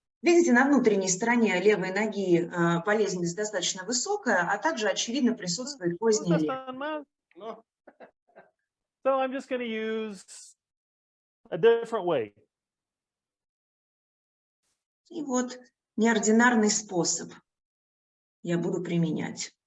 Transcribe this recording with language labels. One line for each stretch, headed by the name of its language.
Russian: Видите, на внутренней стороне левой ноги болезненность достаточно высокая, а также, очевидно, присутствует позднее лето.
English: So I'm just going to use a different way.
Russian: И вот неординарный способ я буду применять.